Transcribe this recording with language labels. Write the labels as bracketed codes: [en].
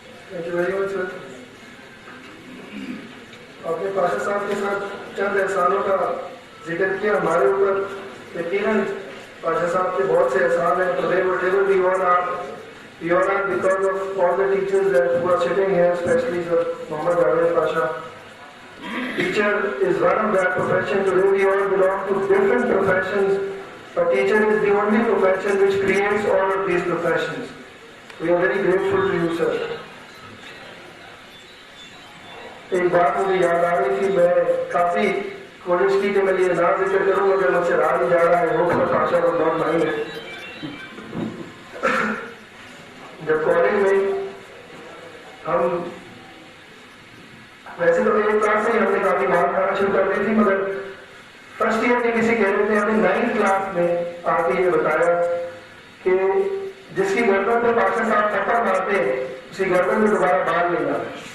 [en] Thank you very much, sir. [ur] آپ نے پاشا صاحب کے ساتھ چند احسانوں کا ذکر کیا ہمارے اوپر. یقیناً پاشا صاحب کے بہت سے احسان ہیں. [en] Today whatever we all are because of all the teachers that who are sitting here, especially Sir Muhammad Javed Pasha. Teacher is one of that profession. Today we all belong to different professions, but teacher is the only profession which creates all of these professions. We are very grateful to you, sir. [ur] ایک بات مجھے یاد آ رہی تھی، میں کافی کوشش کی کہ میں یہ نہ ذکر کروں اگر مجھ سے رہا نہیں جا رہا ہے. وہ پاشا کو بہت مانی ہے. جب کالج میں ہم ویسے تو ایک کلاس سے ہی ہم نے کافی مار کھانا شروع کر دی تھی، مگر فرسٹ ایئر کے کسی کیڈٹ نے ہمیں 9th کلاس میں آ کے یہ بتایا کہ جس کی گردن پہ پاشا صاحب تھپڑ مارتے ہیں اسی گردن میں دوبارہ بال نہیں آتے۔